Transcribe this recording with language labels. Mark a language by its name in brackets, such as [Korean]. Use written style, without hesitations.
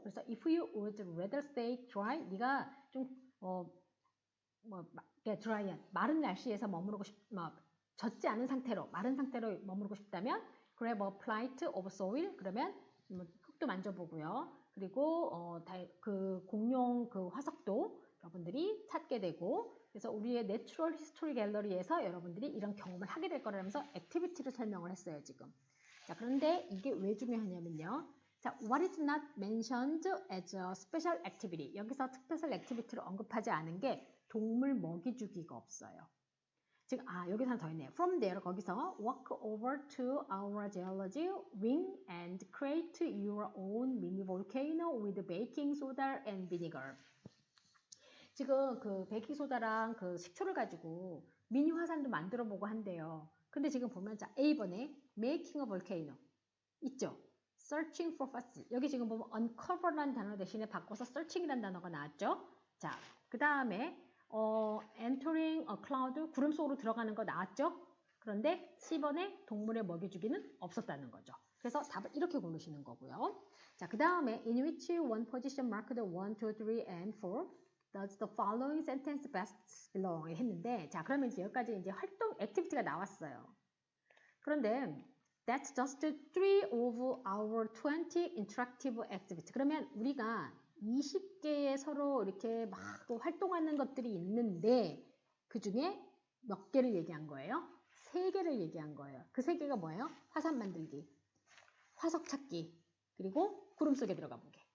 [Korean] 그래서 [English] if you would rather stay dry, [Korean] 네가 좀 dry한 마른 날씨에서 머무르고 젖지 않은 상태로 마른 상태로 머무르고 싶다면 [English] grab a plate of soil, [Korean] 그러면 흙도 만져보고요. 그리고 그 공룡 그 화석도 여러분들이 찾게 되고. 그래서 우리의 내추럴 히스토리 갤러리에서 여러분들이 이런 경험을 하게 될 거라면서 액티비티를 설명을 했어요, 지금. 자, 그런데 이게 왜 중요하냐면요. [English] 자, what is not mentioned as a special activity. [Korean] 여기서 스페셜 액티비티를 언급하지 않은 게 동물 먹이 주기가 없어요. 지금 여기서 하나 더 있네요. [English] From there, [Korean] 거기서 [English] walk over to our geology wing and create your own mini volcano with baking soda and vinegar. [Korean] 지금 그 베이킹소다랑 그 식초를 가지고 미니 화산도 만들어 보고 한대요. 근데 지금 보면 자, A번에 [English] making a volcano [Korean] 있죠? [English] searching for fossil. [Korean] 여기 지금 보면 uncover라는 단어 대신에 바꿔서 searching이라는 단어가 나왔죠? 자, 그 다음에 [English] entering a cloud, [Korean] 구름 속으로 들어가는 거 나왔죠? 그런데 C번에 동물의 먹이주기는 없었다는 거죠. 그래서 답을 이렇게 고르시는 거고요. 자, 그 다음에 [English] in which one position marked 1, 2, 3, and 4 does the following sentence best belong [Korean] 했는데, 자, 그러면 이제 여기까지 이제 활동 액티비티가 나왔어요. 그런데 [English] that's just 3 of our 20 interactive activities. [Korean] 그러면 우리가 20개의 서로 이렇게 막 활동하는 것들이 있는데 그 중에 몇 개를 얘기한 거예요? 3개를 얘기한 거예요. 그 3개가 뭐예요? 화산 만들기, 화석 찾기, 그리고 구름 속에 들어가 보기.